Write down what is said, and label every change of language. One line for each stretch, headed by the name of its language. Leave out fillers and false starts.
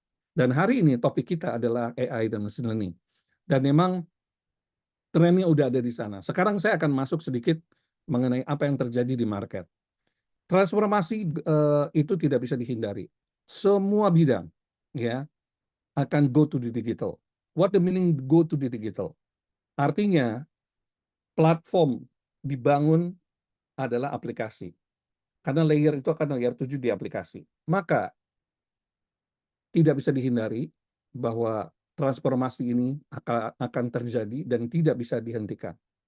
Indonesian: Dan hari ini topik kita adalah AI dan machine learning. Dan memang trennya udah ada di sana. Sekarang saya akan masuk sedikit mengenai apa yang terjadi di market. Transformasi itu tidak bisa dihindari. Semua bidang, ya, akan
English: go to the digital. What the meaning go to the digital?
Indonesian: Artinya platform dibangun adalah aplikasi. Karena layer itu akan layer 7 di aplikasi. Maka tidak bisa dihindari bahwa transformasi ini akan terjadi dan tidak bisa dihentikan.